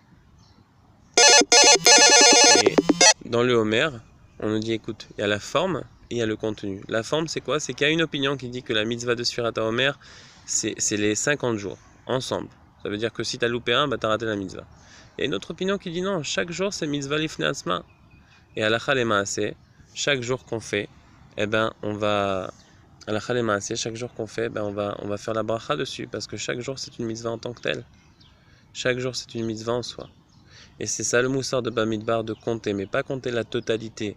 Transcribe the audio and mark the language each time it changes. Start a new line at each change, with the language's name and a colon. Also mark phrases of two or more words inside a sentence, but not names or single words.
French: Et dans le Homer, on nous dit, écoute, il y a la forme et il y a le contenu. La forme, c'est quoi? C'est qu'il y a une opinion qui dit que la mitzvah de
Hebrew: ספירת העומר,
French: c'est les 50 jours, ensemble. Ça veut dire que si tu as loupé un, tu as raté la mitzvah. Il y a une autre opinion qui dit non, chaque jour c'est
Hebrew: מצוה לפני עצמה.
French: Et
Hebrew: הלכה למעשה,
French: chaque jour qu'on fait, on va
Hebrew: הלכה למעשה,
French: chaque jour qu'on fait, on va faire la bracha dessus parce que chaque jour c'est une mitzvah en tant que telle. Chaque jour c'est une mitzvah en soi. Et c'est ça le moussard de Bamidbar, de compter, mais pas compter la totalité.